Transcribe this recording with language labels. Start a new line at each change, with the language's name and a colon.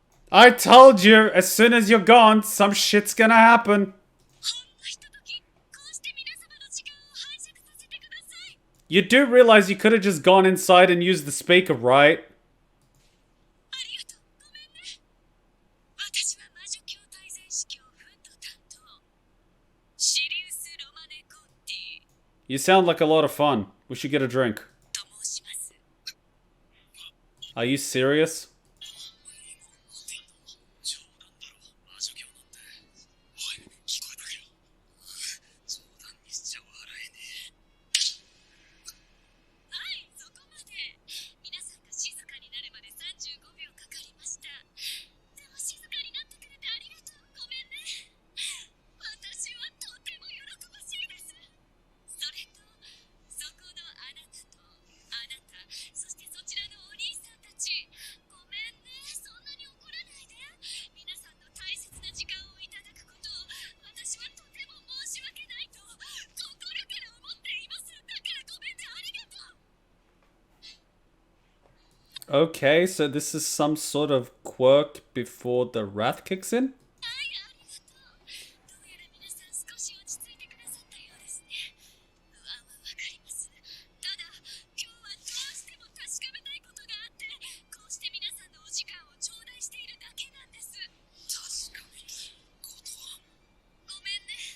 English: I told you, as soon as you're gone, some shit's gonna happen.
Japanese: ほんのひととき、こうして皆様の時間を拝借させてください。
English: You do realize you could have just gone inside and used the speaker, right?
Japanese: ありがとう。ごめんね。私は魔女教大全司教フンド担当。シリウス・ロマネ・コッティ
English: You sound like a lot of fun. We should get a drink.
Japanese: と申します。
English: Are you serious?
Japanese: 冗談だろ、魔女教なんて。おい、聞こえたかよ。冗談にしちゃ笑えねえ。はい、そこまで。皆さんが静かになるまで35秒かかりました。でも静かになってくれてありがとう。ごめんね。私はとても喜ばしいです。それと、そこのあなたと、あなた、そしてそちらのお兄さんたち。ごめんね、そんなに怒らないで。皆さんの大切な時間をいただくことを、私はとても申し訳ないと、心から思っています。だからごめんね、ありがとう。
English: Okay, so this is some sort of quirk before the wrath kicks in?
Japanese: はい、ありがとう。どうやら皆さん少し落ち着いてくださったようですね。不安はわかります。ただ、今日はどうしても確かめたいことがあって、こうして皆さんのお時間を頂戴しているだけなんです。確かめたいことは。ごめんね。